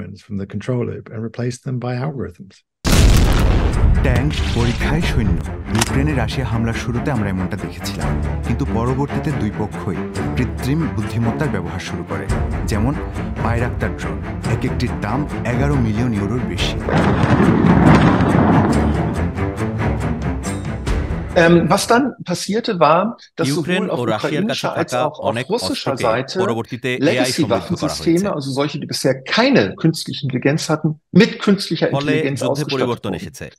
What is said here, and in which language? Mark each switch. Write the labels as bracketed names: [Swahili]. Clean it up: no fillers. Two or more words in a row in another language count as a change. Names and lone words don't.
[Bangla] ট্যাঙ্ক, পরীক্ষায় সৈন্য। ইউক্রেনে রাশিয়া হামলার শুরুতে আমরা এমনটা দেখেছিলাম, কিন্তু পরবর্তীতে দুই পক্ষই কৃত্রিম বুদ্ধিমত্তার ব্যবহার শুরু করে। যেমন বাইরাক্তার ড্রোন, এক একটির দাম 11 মিলিয়ন ইউরোর বেশি। [German] Was dann passierte war, dass Ukraine sowohl auf ukrainischer als auch auf russischer Seite Legacy-Waffensysteme, also solche, die bisher keine künstliche Intelligenz hatten, mit künstlicher Intelligenz ausgestattet wurden.